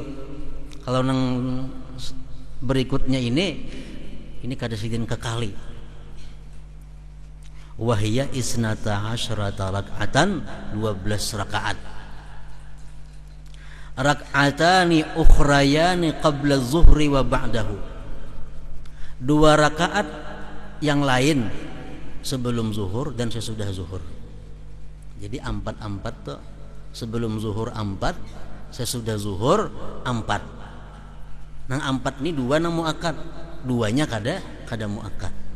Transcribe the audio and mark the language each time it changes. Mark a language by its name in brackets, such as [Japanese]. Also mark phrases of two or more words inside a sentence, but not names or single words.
[Banjar] Kalau nang berikutnya ini kada sidin kekali. [Arabic] وهي اثنتا عشرة ركعة, [Indonesian] 12 rakaat. [Arabic] ركعتان أخريان قبل الظهر وبعده, [Indonesian] 2 rakaat yang lain sebelum zuhur dan sesudah zuhur. Jadi 4 tuh, sebelum zuhur 4, sesudah zuhur 4. [Banjar] Nang 4 ini 2 nang muakkad, 2-nya kada muakkad.